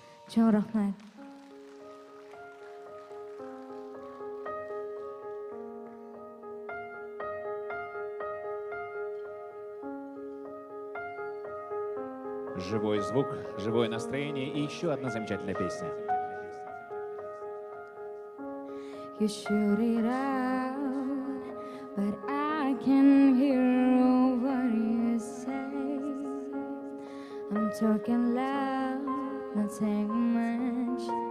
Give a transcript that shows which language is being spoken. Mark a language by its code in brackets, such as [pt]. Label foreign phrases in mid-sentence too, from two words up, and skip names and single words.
[tr] Çok rahmet. [ru] Живой звук, живое настроение и еще одна замечательная песня. [en] You shoot it out, but I can hear what you say. I'm talking loud, not saying much.